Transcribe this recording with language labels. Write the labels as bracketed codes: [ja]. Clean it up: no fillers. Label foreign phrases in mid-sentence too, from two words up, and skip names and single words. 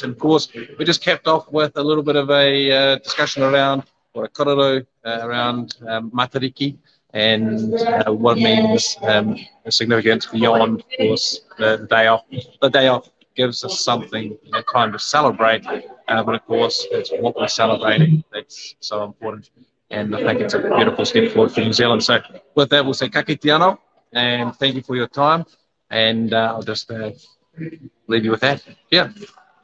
[en] And of course, we just capped off with a little bit of a discussion around A Kōrero, around Matariki and what it means, the significance beyond, of course, the day off. The day off gives us something, time to celebrate, but of course, it's what we're celebrating that's so important. And I think it's a beautiful step forward for New Zealand. So with that, we'll say [mi] ka kite anō, [en] and thank you for your time. And I'll just leave you with that. Yeah.